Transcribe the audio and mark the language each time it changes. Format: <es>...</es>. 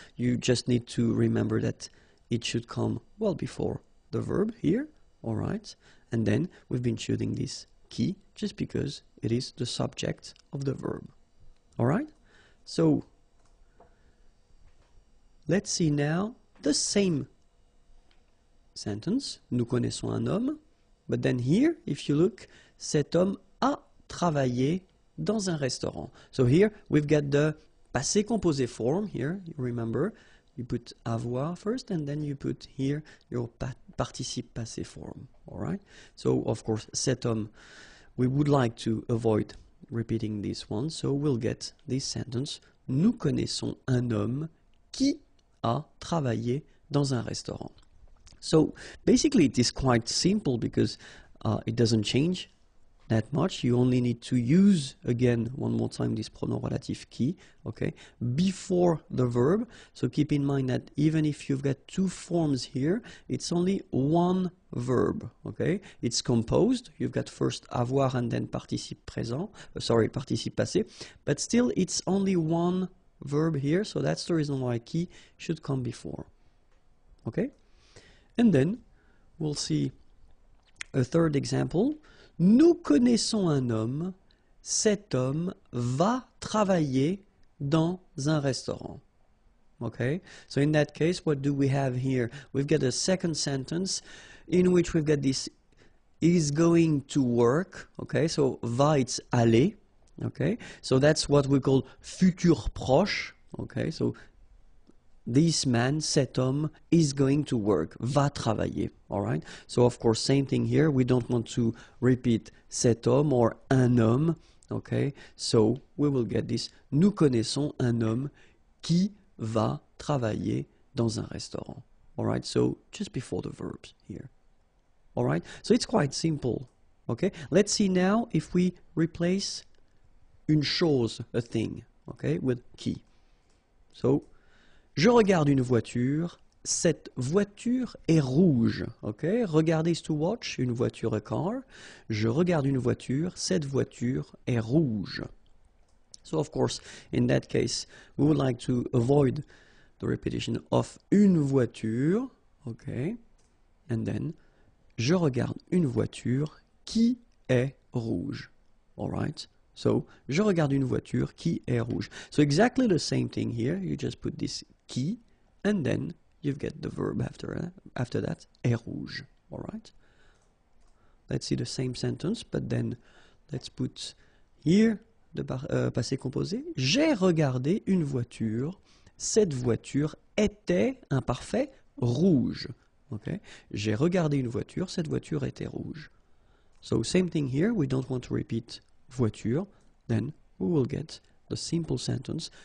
<en>You just need to remember that it should come well before the verb here. All right? And then we've been choosing this qui just because it is the subject of the verb. All right? So let's see now the same sentence.</en> <fr>Nous connaissons un homme.</fr> <en>But then here, if you look,</en> <fr>cet homme a travaillé dans un restaurant.</fr> <en>So here we've got the passé composé form here. You remember, you put avoir first, and then you put here your participe passé form. All right. So of course,</en> <fr>cet homme,</fr> <en>we would like to avoid repeating this one. So we'll get this sentence.</en> <fr>Nous connaissons un homme qui a travaillé dans un restaurant.</fr> <en>So basically it is quite simple because it doesn't change that much. You only need to use, again, one more time, this pronom relatif qui, okay, before the verb. So keep in mind that even if you've got two forms here, it's only one verb, okay? It's composed. You've got first avoir and then participe présent, participe passé, but still it's only one verb here, so that's the reason why qui should come before, okay? And then we'll see a third example.</en> <fr>Nous connaissons un homme. Cet homme va travailler dans un restaurant.</fr> <en>Okay? So in that case, what do we have here? We've got a second sentence in which we've got this is going to work. Okay? So va, it's aller. Okay? So that's what we call futur proche. Okay? So this man,</en> <fr>cet homme,</fr> <en>is going to work,</en> <fr>va travailler,</fr> <en>all right? So, of course, same thing here. We don't want to repeat</en> <fr>cet homme</fr> <en>or</en> <fr>un homme,</fr> <en>okay? So, we will get this,</en> <fr>nous connaissons un homme qui va travailler dans un restaurant.</fr> <en>Alright, so just before the verbs here. Alright, so it's quite simple. Okay, let's see now if we replace</en> <fr>une chose,</fr> <en>a thing, okay, with qui.</en> <fr>So, je regarde une voiture, cette voiture est rouge. Okay, regarder</fr> <en>is to watch,</en> <fr>une voiture,</fr> <en>a car.</en> <fr>Je regarde une voiture, cette voiture est rouge.</fr> <en>So, of course, in that case, we would like to avoid the repetition of une voiture. Okay, and then,</en> <fr>je regarde une voiture qui est rouge. Alright? So, je regarde une voiture qui est rouge.</fr> <en>So, exactly the same thing here. You just put this qui, and then you get the verb after that, est rouge. Alright? Let's see the same sentence, but then let's put here the passé composé.</en> <fr>J'ai regardé une voiture. Cette voiture était, imparfait, rouge. Okay? J'ai regardé une voiture. Cette voiture était rouge.</fr> <en>So, same thing here. We don't want to repeat voiture, then we will get the simple sentence.</en>